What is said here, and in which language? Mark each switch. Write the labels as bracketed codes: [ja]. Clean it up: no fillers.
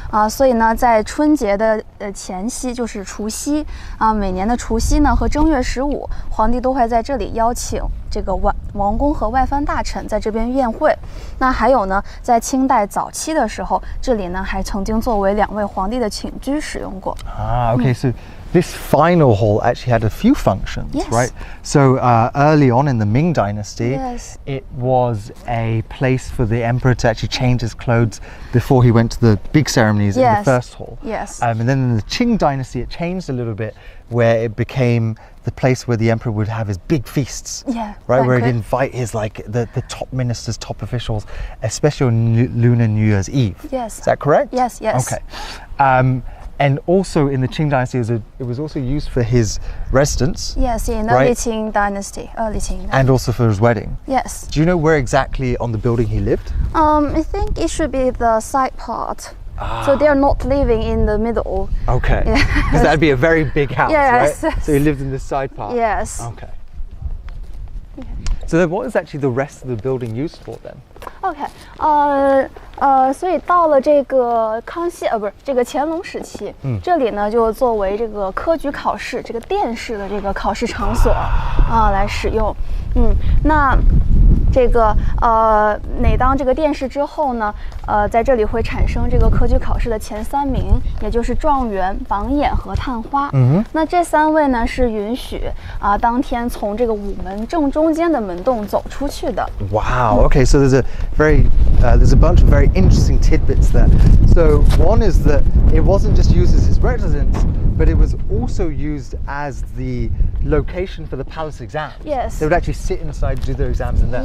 [zh] 所以呢，在春节的前夕，就是除夕每年的除夕呢和正月15，皇帝都会在这里邀请这个王公和外藩大臣在这边宴会。那还有呢，在清代早期的时候，这里呢还曾经作为2位皇帝的寝居使用过。 [en] Okay, so this final hall actually had a few functions, Yes. right? So early on in the Ming Dynasty, Yes. it was a place for the emperor to actually change his clothes before he went to the big ceremonies in the Yes. first hall. Yes. And then in the Qing Dynasty, it changed a little bit, where it became the place where the emperor would have his big feasts. Yeah, Right, where banquet. he'd invite his the top ministers, top officials, especially on Lunar New Year's Eve. Yes. Is that correct? Yes, yes. Okay. And also in the Qing Dynasty, it was also used for his residence Yes, in Right. early Qing dynasty, early Qing. and also for his wedding. Yes. Do you know where exactly on the building he lived? I think it should be the side part. So they're not living in the middle. Okay. Yeah. Because that'd be a very big house, Yes. right? So he lived in the side part. Yes. Okay. So then what is actually the rest of the building used for then? [zh] OK，所以到了这个康熙不是这个乾隆时期，这里呢就作为这个科举考试这个殿试的这个考试场所来使用。那这个每当这个殿试之后呢，在这里会产生这个科举考试的前3名，也就是状元、榜眼和探花。那这3位呢是允许当天从这个午门正中间的门洞走出去的。 [en] Wow. Okay, so there's a bunch of very interesting tidbits there. So one is that it wasn't just used as his residence, but it was also used as the location for the palace exams. Yes. They would actually sit inside, do their exams in there.